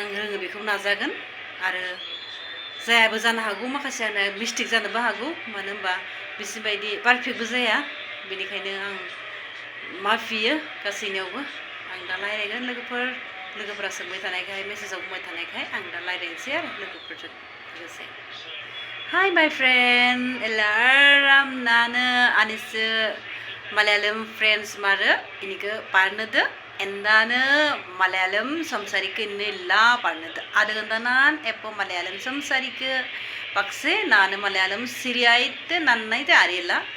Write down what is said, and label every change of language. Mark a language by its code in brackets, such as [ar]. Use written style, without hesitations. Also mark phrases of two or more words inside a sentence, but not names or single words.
[brx] रोङो बेखौ नाजागोन आरो जायाबो जानो हागौ माखासेयानो मिस्टेक जानोबो हागौ मानो होनबा बिसिबायदि पारफेक्टबो जाया बेनिखायनो आं माफियो गासैनियावबो आं दा रायलायगोन लोगोफोरा सोंबाय थानायखाय मेसेजाव बुंबाय थानायखाय आं दा रायलायनोसै आरो लोगोफोरजों लोगोसे [en] Hi my friend [ml] എല്ലാവരും ನಾನು അനിസ് മലയാളം ഫ്രണ്ട്സ്മാര് എനിക്ക് പറഞ്ഞത് എന്താണ് മലയാളം സംസാരിക്കുന്നില്ല പറഞ്ഞത് അതുകൊണ്ട് ഞാൻ എപ്പോൾ മലയാളം സംസാരിക്കുക പക്ഷേ ഞാൻ മലയാളം ശരിയായിട്ട് നന്നായിട്ട് അറിയില്ല